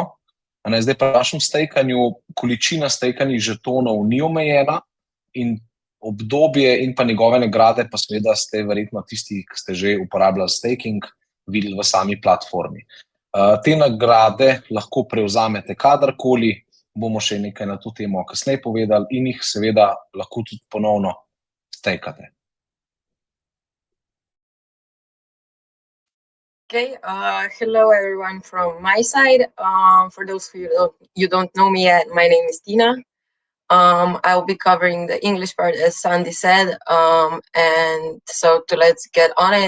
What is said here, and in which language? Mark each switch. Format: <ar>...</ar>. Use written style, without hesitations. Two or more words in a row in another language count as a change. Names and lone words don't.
<sl>Zdaj pri našem stakanju količina stakanih žetonov ni omejena in obdobje in pa njegove nagrade pa seveda ste verjetno tisti, ki ste že uporabljali staking, videli v sami platformi. Te nagrade lahko prevzamete kadarkoli, bomo še nekaj na to temo kasneje povedali in jih seveda lahko tudi ponovno stakate.</sl> <en>Okay, hello everyone from my side. For those who you don't know me yet, my name is Tina. I'll be covering the English part, as Sandy said, and so let's get on it.</en>